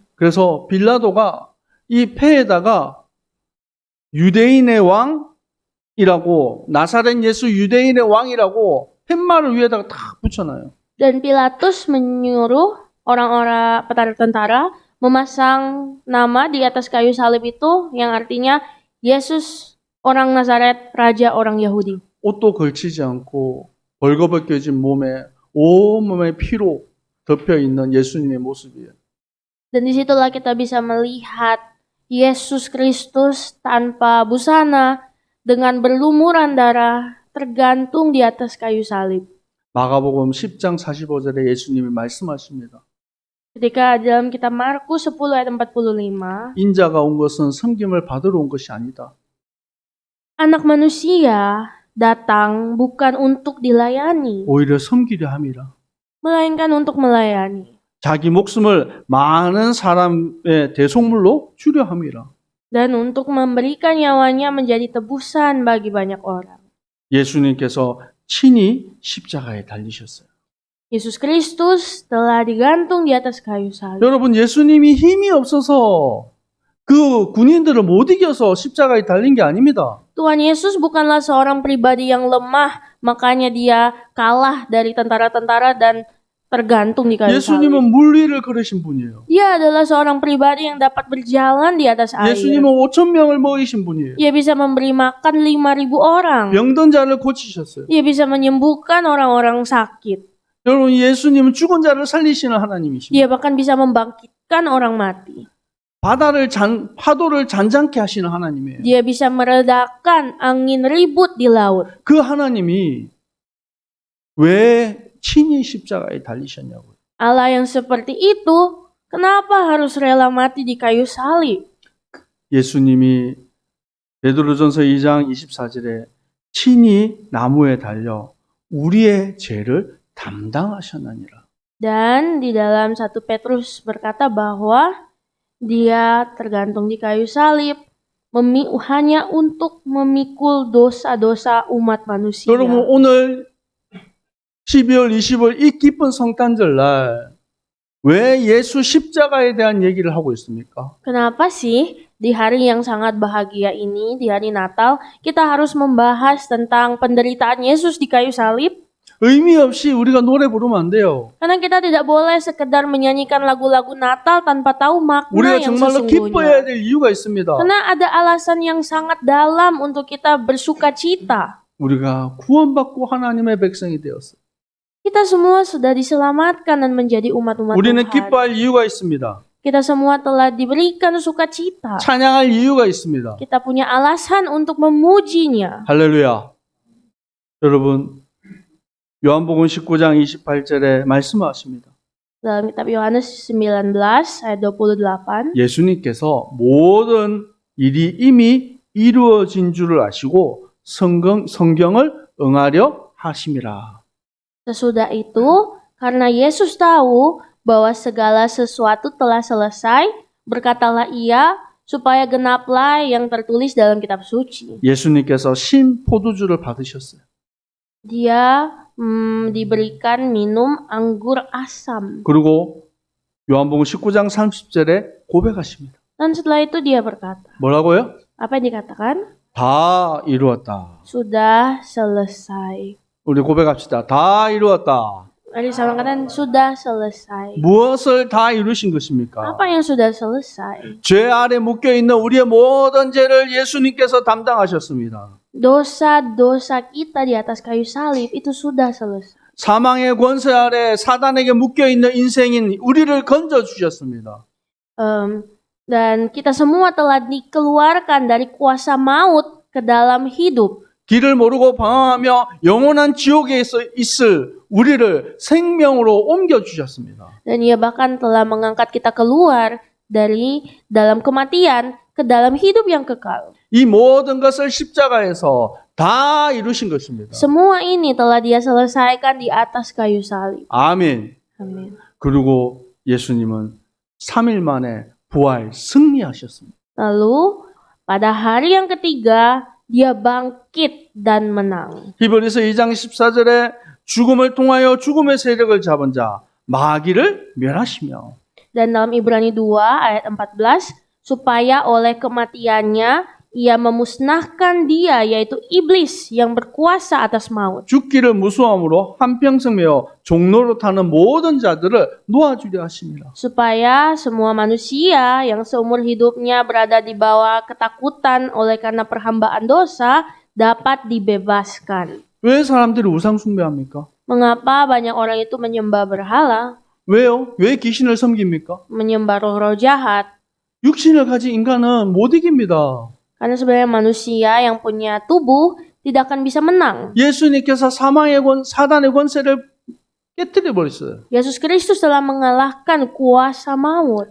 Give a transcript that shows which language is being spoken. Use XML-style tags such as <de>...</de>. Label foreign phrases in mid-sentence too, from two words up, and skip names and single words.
<ko>그래서 빌라도가 이 패에다가 유대인의 왕이라고 나사렛 예수 유대인의 왕이라고 팻말을 위에다가 탁 붙여놔요.</ko> <id>Dan Pilatus menyuruh orang-orang tentara memasang nama di atas kayu salib itu yang artinya Yesus orang Nazaret, raja orang Yahudi.</id> <ko>옷도 걸치지 않고 벌거벗겨진 몸에 온몸에 피로 덮여 있는 예수님의 모습이에요.</ko> <id>Dan disitulah kita bisa melihat Yesus Kristus tanpa busana dengan berlumuran darah tergantung di atas kayu salib.</id> <ko>마가복음 10장 45절에 예수님이 말씀하십니다.</ko> <id>Ketika dalam kitab Markus 10 ayat 45,</id> <ko>인자가 온 것은 섬김을 받으러 온 것이 아니다.</ko> <id>anak manusia datang bukan untuk dilayani,</id> <ko>오히려 섬기려 함이라.</ko> <id>melainkan untuk melayani.</id> <ko>자기 목숨을 많은 사람의 대속물로 주려 함이라.</ko> <id>Dan untuk memberikan nyawanya menjadi tebusan bagi banyak orang.</id> <ko>예수님께서 친히 십자가에 달리셨어요.</ko> <id>Yesus Kristus telah digantung di atas kayu salib.</id> <ko>여러분, 예수님이 힘이 없어서 그 군인들을 못 이겨서 십자가에 달린 게 아닙니다.</ko> <id>Tuhan Yesus bukanlah seorang pribadi yang lemah, makanya dia kalah dari tentara-tentara dan tergantung di kayu salib.</id> <ko>예수님은 물 위를 걸으신 분이에요.</ko> <id>Dia adalah seorang pribadi yang dapat berjalan di atas air.</id> <ko>예수님은 5,000명을 먹이신 분이에요.</ko> <id>Dia bisa memberi makan 5.000 orang.</id> <ko>병든 자를 고치셨어요.</ko> <id>Dia bisa menyembuhkan orang-orang sakit.</id> <ko>여러분, 예수님은 죽은 자를 살리시는 하나님이십니다.</ko> <id>Dia bahkan bisa membangkitkan orang mati.</id> <ko>파도를 잔잔케 하시는 하나님이에요.</ko> <id>Dia bisa meredakan angin ribut di laut.</id> <ko>그 하나님이 왜 친히 십자가에 달리셨냐고요.</ko> <id>Allah yang seperti itu, kenapa harus rela mati di kayu salib?</id> <ko>예수님이 베드로전서 2장 24절에 친히 나무에 달려 우리의 죄를 담당하셨느니라.</ko> <id>Dan di dalam 1 Petrus berkata bahwa dia tergantung di kayu salib hanya untuk memikul dosa-dosa umat manusia.</id> <ko>여러분, 오늘 12월 20일 이 기쁜 성탄절 날 왜 예수 십자가에 대한 얘기를 하고 있습니까?</ko> <id>Kenapa sih di hari yang sangat bahagia ini, di hari Natal, kita harus membahas tentang penderitaan Yesus di kayu salib?</id> <ko>의미 없이 우리가 노래 부르면 안 돼요.</ko> <id>Karena kita tidak boleh sekedar menyanyikan lagu-lagu Natal tanpa tahu makna</id> <ko>우리가</ko> <id>yang</id> <ko>정말로 기뻐해야</ko> <id>sesungguhnya.</id> <ko>될 이유가 있습니다.</ko> <id>Karena ada alasan yang sangat dalam untuk kita bersuka cita.</id> <ko>우리가 구원받고 하나님의 백성이 되었어요.</ko> <id>Kita semua sudah diselamatkan dan menjadi umat-umat</id> <ko>우리는</ko> <id>Tuhan.</id> <ko>기뻐할 이유가 있습니다.</ko> <id>Kita semua telah diberikan sukacita.</id> <ko>찬양할 이유가 있습니다.</ko> <id>Kita punya alasan untuk memujinya.</id> <ko>할렐루야. 여러분, 요한복음 19장 28절에 말씀하십니다.</ko> <id>Dalam kitab Yohanes 19 ayat 28,</id> <ko>예수님께서 모든 일이 이미 이루어진 줄을 아시고 성경을 응하려 하심이라.</ko> <id>sesudah itu, karena Yesus tahu bahwa segala sesuatu telah selesai, berkatalah ia, supaya genaplah yang tertulis dalam kitab suci.</id> <ko>예수님께서 신 포도주를 받으셨어요.</ko> <id>Dia diberikan minum anggur asam.</id> <ko>그리고 요한복음 19장 30절에 고백하십니다.</ko> <id>Dan setelah itu dia berkata,</id> <ko>뭐라고요?</ko> <id>apa yang dikatakan?</id> <ko>다 이루었다.</ko> <id>Sudah selesai.</id> <ko>우리 고백합시다. 다 이루었다.</ko> <id>Mari sama katakan, sudah selesai.</id> <ko>무엇을 다 이루신 것입니까?</ko> <id>Apa yang sudah selesai?</id> <ko>죄 아래 묶여 있는 우리의 모든 죄를 예수님께서 담당하셨습니다.</ko> <id>Dosa-dosa kita di atas kayu salib itu sudah selesai.</id> <ko>사망의 권세 아래 사단에게 묶여 있는 인생인 우리를 건져 주셨습니다.</ko> <id>Dan kita semua telah dikeluarkan dari kuasa maut ke dalam hidup.</id> <ko>길을 모르고 방황하며 영원한 지옥에 있을 우리를 생명으로 옮겨 주셨습니다.</ko> <id>Dan ia bahkan telah mengangkat kita keluar dari dalam kematian ke dalam hidup yang kekal.</id> <ko>이 모든 것을 십자가에서 다 이루신 것입니다.</ko> <id>Semua ini telah dia selesaikan di atas kayu salib.</id> <ko>아멘.</ko> <id>Amin.</id> <ko>그리고 예수님은 3일 만에 부활 승리하셨습니다.</ko> <id>Lalu pada hari yang ketiga dia bangkit dan menang.</id> <ko>히브리서 2장 14절에 죽음을 통하여 죽음의 세력을 잡은 자 마귀를 멸하시며</ko> <id>Dan dalam Ibrani 2 ayat 14, supaya oleh kematiannya ia memusnahkan dia, yaitu iblis yang berkuasa atas maut.</id> <ko>죽기를 무수함으로 한평생 메어 종로로 타는 모든 자들을 놓아주려 하십니다.</ko> <id>Supaya semua manusia yang seumur hidupnya berada di bawah ketakutan oleh karena perhambaan dosa dapat dibebaskan.</id> <ko>왜 사람들이 우상 숭배합니까?</ko> <id>Mengapa banyak orang itu menyembah berhala,</id> <ko>왜요? 왜 귀신을 섬깁니까?</ko> <id>menyembah roh-roh jahat?</id> <ko>육신을 가진 인간은 못 이깁니다.</ko> <id>Karena sebenarnya manusia yang punya tubuh tidak akan bisa menang.</id> <ko>예수님께서 사단의 권세를 깨뜨려 버렸어요.</ko> <id>Yesus Kristus telah mengalahkan kuasa maut.</id>